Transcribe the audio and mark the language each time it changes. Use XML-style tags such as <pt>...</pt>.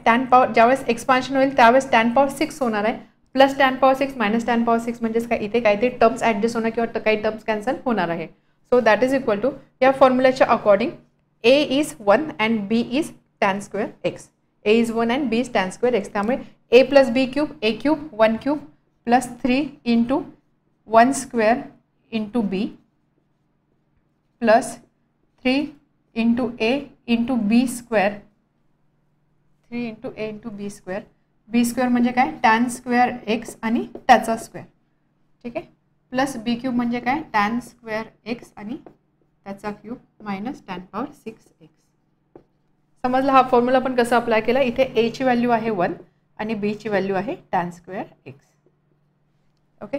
<mr>Tan power ज्यावेळेस expansion होईल त्यावेळेस टॅन पॉवर 6 होणार आहे plus tan power 6 minus tan power 6 म्हणजेच काय इथे काहीतरी टर्म्स ॲडजस्ट होणार किंवा काही टर्म्स कॅन्सल होणार आहे.</mr> <en>so that is equal to</en> <mr>या फॉर्म्युलाच्या</mr> <en>According A is 1 and B is tan square x. A is 1 and B is tan square x.</en> <mr>त्यामुळे</mr> <en>A plus B cube A cube 1 cube plus 3 × 1 square into B plus 3 × a into B square 3 × a into B square.</en> <mr>B square म्हणजे काय tan square x आणि त्याचा square. ठीक आहे. Plus बी cube म्हणजे काय tan square x आणि त्याचा cube minus tan power 6x. समजलं हा फॉर्म्युला आपण कसं अप्लाय केला. इथे a ची व्हॅल्यू आहे 1 आणि b ची व्हॅल्यू आहे टॅन स्क्वेअर एक्स. ओके.</mr>